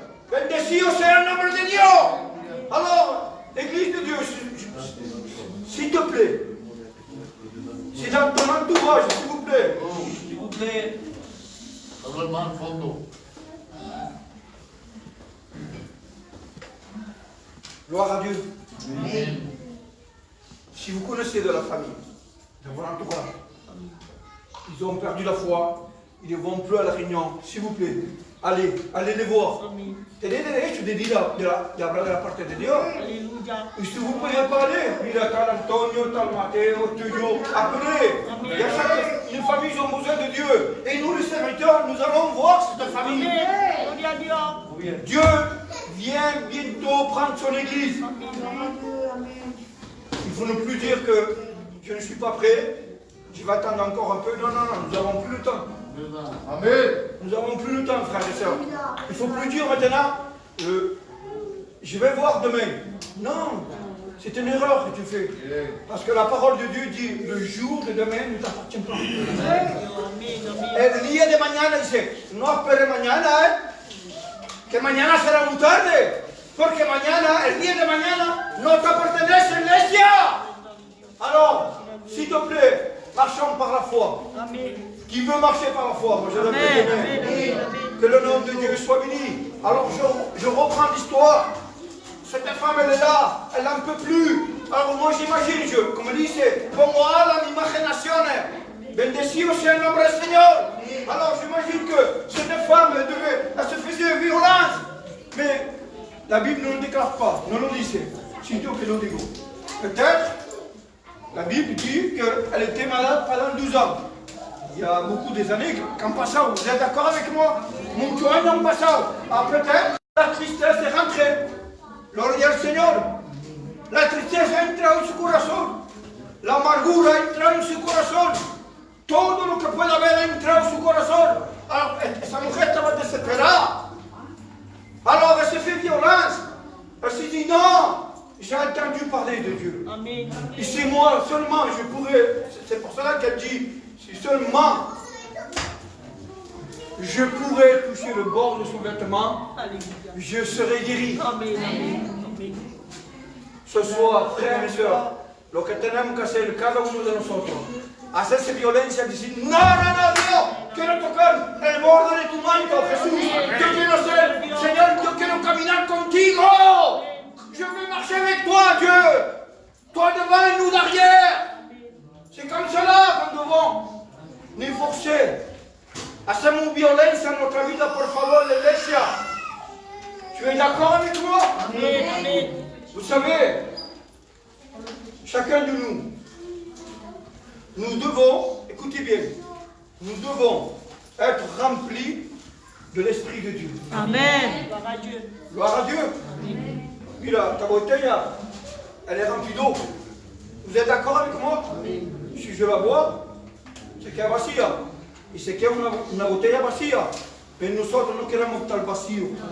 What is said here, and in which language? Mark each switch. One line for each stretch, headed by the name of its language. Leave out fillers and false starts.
Spanish: Bendecido sea el nombre de Dios.
French: Alors, Église de Dieu, s'il te plaît, c'est dans ton entourage, s'il vous plaît. S'il vous plaît. Gloire à Dieu. Si vous connaissez de la famille, de votre entourage, ils ont perdu la foi, ils ne vont plus à la réunion, s'il vous plaît, allez les voir. Tenez
Spanish: derecho
French: de dire
Spanish: de hablar de la parte de Dios.
French: Alléluia. Y si vous ne pouvez pas aller,
Spanish: mira tal Antonio, tal Mateo, tuyo,
French: appelez. Il y a une famille, ils ont besoin de Dieu. Et nous, les serviteurs, nous allons voir cette famille.
Spanish: Gloria a Dios.
French: Dieu vient bientôt prendre son église. Il faut ne plus dire que je ne suis pas prêt, je vais attendre encore un peu. Non, nous n'avons plus le temps. Amen. Nous n'avons plus le temps, frères et sœurs. Il ne faut plus dire maintenant, je vais voir demain. Non, c'est une erreur que tu fais. Parce que la parole de Dieu dit, le jour de demain ne t'appartient pas.
Spanish: El día de mañana dice, no espere mañana, que mañana será muy tarde. Porque mañana, el día de mañana, no te pertenece, iglesia.
French: Alors, s'il te plaît, marchons par la foi. Qui veut marcher par la foi? Moi, je le prie. Que le nom de Dieu soit béni. Alors, je reprends l'histoire. Cette femme, elle est là, elle n'en peut plus. Alors, moi, j'imagine, comme dit, c'est
Spanish: como a la imaginación. Bendecido sea el nombre del Señor.
French: Alors, j'imagine que cette femme, elle se faisait violence. Mais la Bible ne le déclare pas, ne le dit. C'est Dieu qui le dit. Peut-être, la Bible dit qu'elle était malade pendant 12 ans. Il y a beaucoup des années qu'en passant, vous êtes d'accord avec moi?
Spanish: Muchos años han pasado.
French: Ah, peut-être, la tristesse est rentrée.
Spanish: Gloria al Señor. La tristeza entra en su corazón. La amargura entra en su corazón. Todo lo que pueda haber entra en su corazón. Alors, esa mujer estaba desesperada.
French: Alors, elle s'est fait violence. Elle s'est dit non, j'ai entendu parler de Dieu. Amen. Et c'est moi seulement, je pourrais. C'est pour cela qu'elle dit, si seulement je pourrais toucher le bord de son vêtement, je serai guéri. Amen. Amen. Ce soir, frères et sœurs,
Spanish: lo que tenemos que hacer cada uno de nosotros, hacerse violencia, decir, no, Dios, quiero tocar el borde de tu manto, Jesús. Yo quiero ser, Señor, yo quiero caminar contigo.
French: Je veux marcher avec toi, Dieu. Toi devant et nous derrière. C'est comme cela que nous devons nous forcer.
Spanish: Hacemos violencia en nuestra vida, por favor, iglesia.
French: Tu es d'accord avec moi? Amen. Vous savez, chacun de nous devons, écoutez bien, nous devons être remplis de l'Esprit de Dieu. Amen. Gloire à Dieu. Gloire à Dieu.
Spanish: Mira,
French: ta
Spanish: botella,
French: elle est remplie d'eau. Vous êtes d'accord avec moi? Si je la bois, c'est qu'elle est
Spanish: vacía. Y se queda una botella vacía.
French: Mais
Spanish: nosotros no queremos estar vacíos.